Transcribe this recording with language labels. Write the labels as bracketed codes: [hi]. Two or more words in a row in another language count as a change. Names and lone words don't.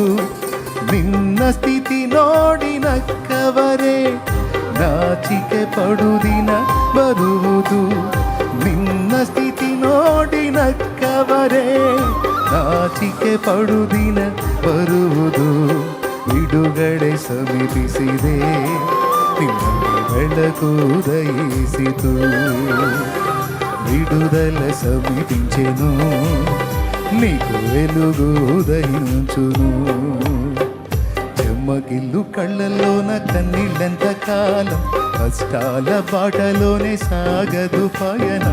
[kn] ನಿನ್ನ ಸ್ಥಿತಿ ನೋಡಿ ನಕ್ಕವರೇ ನಾಚಿಕೆ ಪಡುದಿನ ಬರುವುದು. ನಿನ್ನ ಸ್ಥಿತಿ ನೋಡಿ ನಕ್ಕವರೇ ನಾಚಿಕೆ ಪಡುದಿನ ಬರುವುದು. ಬಿಡುಗಡೆ ಸಮೀಪಿಸಿದೆ, ನಿನ್ನಲ್ಲಿ ಬೆಳಕು ಉದಯಿಸಿತು. [te] విడుదల సమీపించెను, నీకు వెలుగు ఉదయించును. చెమ్మగిల్లు కళ్ళల్లోన కన్నీళ్ళెంత కాలం, కష్టాల బాటలోనే సాగదు పయనం.